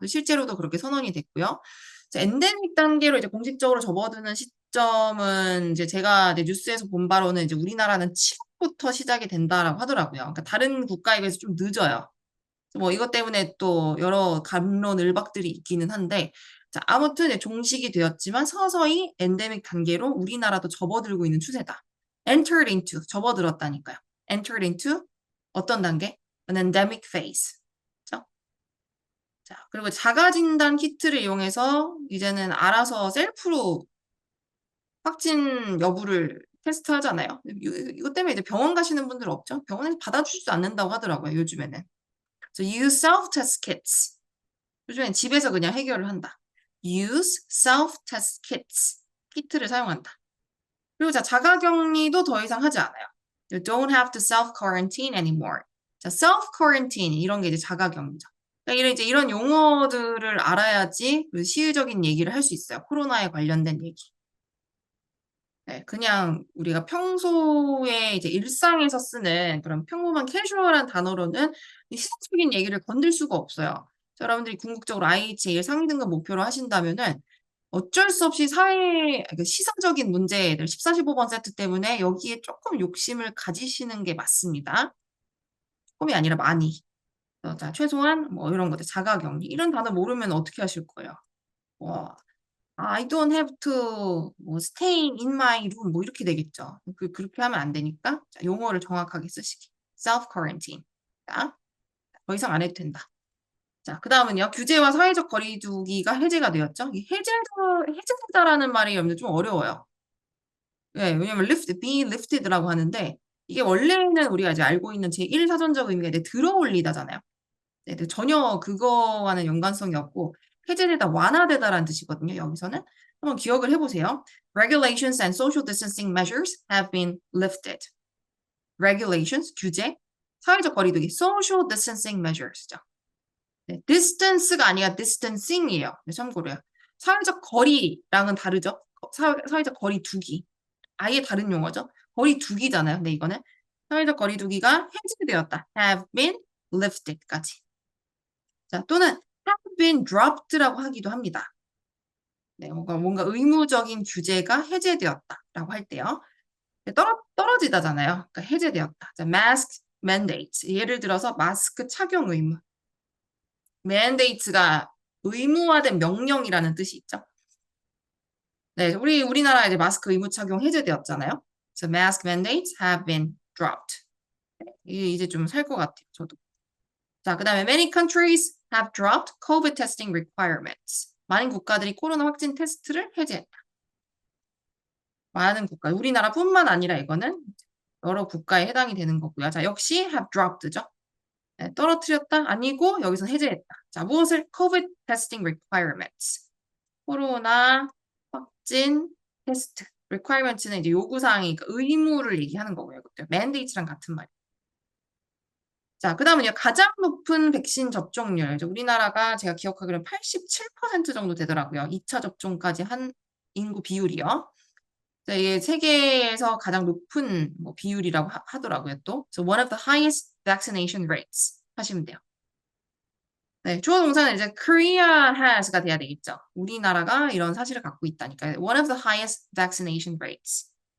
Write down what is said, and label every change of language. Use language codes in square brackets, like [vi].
[ko] 실제로도 그렇게 선언이 됐고요. 자, 엔데믹 단계로 이제 공식적으로 접어드는 시점은 이제 제가 이제 뉴스에서 본 바로는 이제 우리나라는 7월부터 시작이 된다라고 하더라고요. 그러니까 다른 국가에 비해서 좀 늦어요. 뭐 이것 때문에 또 여러 갑론을박들이 있기는 한데 자, 아무튼 종식이 되었지만 서서히 엔데믹 단계로 우리나라도 접어들고 있는 추세다. [en] entered into, [ko] 접어들었다니까요. [en] entered into [ko] 어떤 단계? [en] an endemic phase. [ko] 그렇죠? 자, 그리고 자가진단 키트를 이용해서 이제는 알아서 셀프로 확진 여부를 테스트하잖아요. 이것 때문에 이제 병원 가시는 분들 없죠? 병원에서 받아주지도 않는다고 하더라고요, 요즘에는. [en] So use self-test kits. [ko] 요즘엔 집에서 그냥 해결을 한다. [en] Use self-test kits. [ko] 키트를 사용한다. 그리고 자, 자가격리도 더 이상 하지 않아요. [en] You don't have to self-quarantine anymore. [ko] 자, self-quarantine 이런 게 이제 자가격리죠. 그러니까 이제 이런 용어들을 알아야지 그 시의적인 얘기를 할 수 있어요. 코로나에 관련된 얘기. 네, 그냥 우리가 평소에 이제 일상에서 쓰는 그런 평범한 캐주얼한 단어로는 이 시사적인 얘기를 건들 수가 없어요. 자, 여러분들이 궁극적으로 IHL 상위 등급 목표로 하신다면은 어쩔 수 없이 사회, 그 시사적인 문제들 14, 15번 세트 때문에 여기에 조금 욕심을 가지시는 게 맞습니다. 조금이 아니라 많이. 자, 최소한 뭐 이런 것들, 자가격리 이런 단어 모르면 어떻게 하실 거예요? [en] 와, I don't have to 뭐 stay in my room [ko] 뭐 이렇게 되겠죠. 그렇게 하면 안 되니까 자, 용어를 정확하게 쓰시기. [en] self quarantine. [ko] 자, 더 이상 안 해도 된다. 자, 그 다음은요. 규제와 사회적 거리두기가 해제가 되었죠. 이 해제되다라는 말이 여러분들 좀 어려워요. 네, 왜냐면 [en] be lifted [ko] 라고 하는데 이게 원래는 우리가 이제 알고 있는 제1 사전적 의미가 이제 들어올리다잖아요. 네, 전혀 그거와는 연관성이 없고 해제되다, 완화되다라는 뜻이거든요. 여기서는 한번 기억을 해보세요. [en] Regulations and social distancing measures have been lifted. Regulations, [ko] 규제, 사회적 거리두기, [en] social distancing measures죠. [ko] 네, distance가 아니라 distancing이에요. 네, 참고로요. 사회적 거리랑은 다르죠. 사회적 거리두기. 아예 다른 용어죠. 거리두기잖아요. 근데 이거는 사회적 거리두기가 해제되었다. [en] have been lifted까지. [ko] 자, 또는 [en] have been dropped [ko] 라고 하기도 합니다. 네, 뭔가 의무적인 규제가 해제되었다라고 할 때요. 떨어지다잖아요. 그러니까 해제되었다. [en] 자, mask mandates. [ko] 예를 들어서 마스크 착용 의무. mandates가 의무화된 명령이라는 뜻이 있죠. 네, 우리나라 이제 마스크 의무 착용 해제되었잖아요. [en] So mask mandates have been dropped. [ko] 이제 좀 살 것 같아요, 저도. [en] 자, 그 다음에 many countries have dropped COVID testing requirements. [ko] 많은 국가들이 코로나 확진 테스트를 해제했다. 많은 국가, 우리나라뿐만 아니라 이거는 여러 국가에 해당이 되는 거고요. 자, 역시 [en] have dropped [ko] 죠. 네, 떨어뜨렸다? 아니고 여기서 해제했다. 자, 무엇을? [en] COVID testing requirements. [ko] 코로나 확진 테스트. requirements는 이제 요구사항이 그러니까 의무를 얘기하는 거고요. mandate랑 같은 말이에요. 자, 그 다음은요. 가장 높은 백신 접종률. 우리나라가 제가 기억하기로는 87% 정도 되더라고요. 2차 접종까지 한 인구 비율이요. 자, 이게 세계에서 가장 높은 뭐 비율이라고 하더라고요, 또. [en] So one of the highest vaccination rates [ko] 하시면 돼요. 네, 주어 동사는 이제 [en] Korea has [ko] 가 돼야 되겠죠. 우리나라가 이런 사실을 갖고 있다니까. [en] One of the highest vaccination rates.